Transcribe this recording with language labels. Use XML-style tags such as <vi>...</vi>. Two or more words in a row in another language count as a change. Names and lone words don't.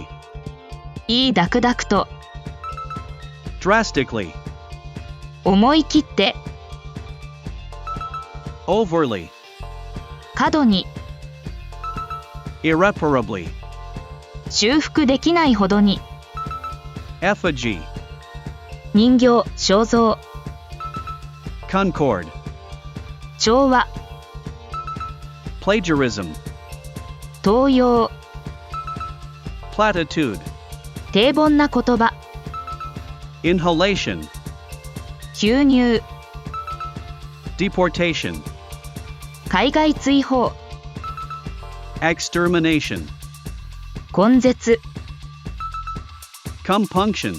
<ja>いいだくだくと、</ja> <en>drastically,</en> <ja>思い切って、</ja> <en>overly,</en> <ja>過度に、</ja> <en>irreparably,</en> <ja>修復できないほどに、</ja> <en>effigy,</en> <ja>人形、肖像、</ja> <en>concord,</en> <ja>調和、</ja> <en>plagiarism,</en> <ja>盗用、</ja> <en>platitude,</en> <ja>平凡な言葉、</ja> <en>inhalation,</en> <ja>吸入、</ja> <en>deportation,</en> <ja>海外追放、</ja> <en>extermination,</en> <ja>根絶、</ja> <en>compunction,</en>